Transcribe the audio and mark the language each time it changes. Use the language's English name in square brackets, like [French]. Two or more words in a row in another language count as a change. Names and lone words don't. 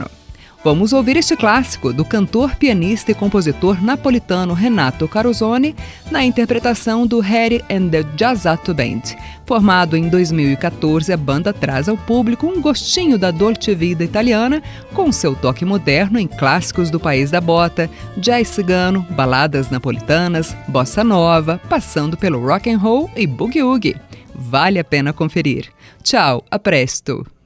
[Portuguese] Vamos ouvir este clássico do cantor, pianista e compositor napolitano Renato Carosone na interpretação do Harry and the Jazzato Band. Formado em 2014, a banda traz ao público um gostinho da Dolce Vita italiana com seu toque moderno em clássicos do país da bota, jazz cigano, baladas napolitanas, bossa nova, passando pelo [English] rock and roll [Portuguese] e boogie-woogie. Vale a pena conferir. Tchau, [Italian] a presto!